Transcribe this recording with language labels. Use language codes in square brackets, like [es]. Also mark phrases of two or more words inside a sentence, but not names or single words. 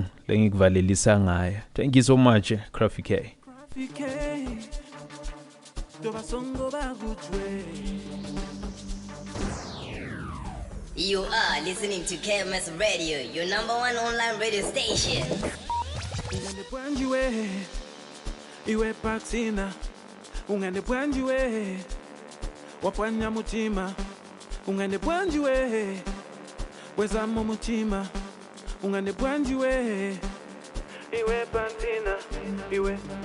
[en] Thank you so much, Krafy K. You are listening to KMS Radio, your number one online radio station. [ny] Iwe Baksina, ungane bwanjiwe, wapwanya mutima, ungane bwanjiwe, wezamo mutima, ungane bwanjiwe, iwe Baksina, iwe